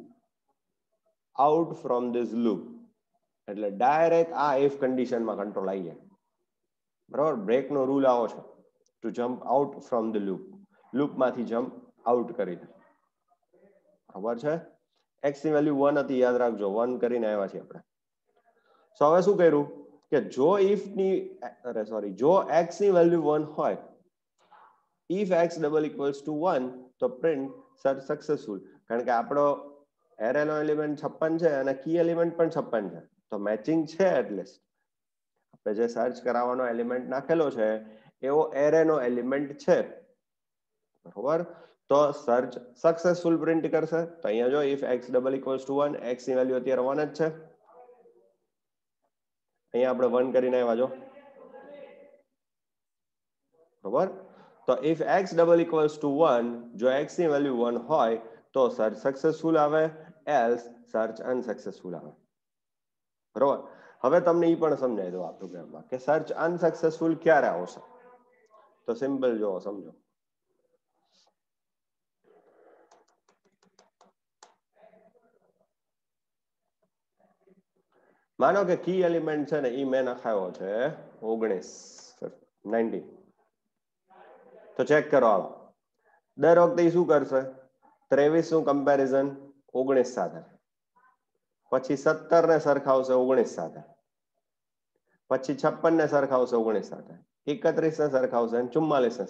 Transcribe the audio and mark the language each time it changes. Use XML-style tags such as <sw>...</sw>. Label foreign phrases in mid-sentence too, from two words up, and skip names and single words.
<en>out from this loop</en> <gu>એટલે ડાયરેક્ટ આ ઇફ કન્ડિશનમાં કંટ્રોલ આવી જાય બરાબર બ્રેક નો રૂલ આવો છે</gu> <en>to jump out from the</en> <gu>લૂપમાંથી</gu> <en>jump out</en> <gu>કરી દે ખબર છે x ની વેલ્યુ 1 હતી યાદ રાખજો 1 કરીને આવ્યા છીએ આપણે સો હવે શું કર્યું કે જો ઇફ ની જો x ની વેલ્યુ 1 હોય</gu> <en>if x double equals to 1</en> <gu>તો</gu> <en>print search successful</en> <gu>કારણ કે આપણો એરે નો એલિમેન્ટ 56 છે અને</gu> <en>key element</en> <gu>પણ 56 છે તો મેચિંગ છે એટલીસ્ટ આપણે જે સર્ચ કરાવવાનો એલિમેન્ટ નાખેલો છે એવો એરે નો એલિમેન્ટ છે બરોબર તો</gu> <en>search successful print</en> <gu>કરશે તો અહીંયા જો</gu> <en>if x double equals to 1</en> <gu>x ની વેલ્યુ અત્યારે 1 જ છે અહીંયા આપણે 1 કરીને આવ્યા જો બરોબર તો</gu> <en>if x double equals to 1</en> <gu>જો x ની વેલ્યુ 1 હોય તો</gu> <en>search successful</en> <gu>આવે</gu> <en>else search unsuccessful</en> <gu>આવે બરોબર હવે તમને ઈ પણ સમજાવી દઉં આ પ્રોગ્રામમાં કે</gu> <en>search unsuccessful</en> <gu>ક્યારે આવશે તો સિમ્પલ જો સમજો માનો કે</gu> <en>key element</en> <gu>છે ને ઈ મેં નખાયો છે 19 તો ચેક કરો આવો દર વખતે શું કરશે 23 નું કમ્પેરિઝન 19 સાથે પછી 17 ને સરખાવશે 19 સાથે પછી 56 ને સરખાવશે 19 સાથે 31 ને સરખાવશે અને 44 ને</gu>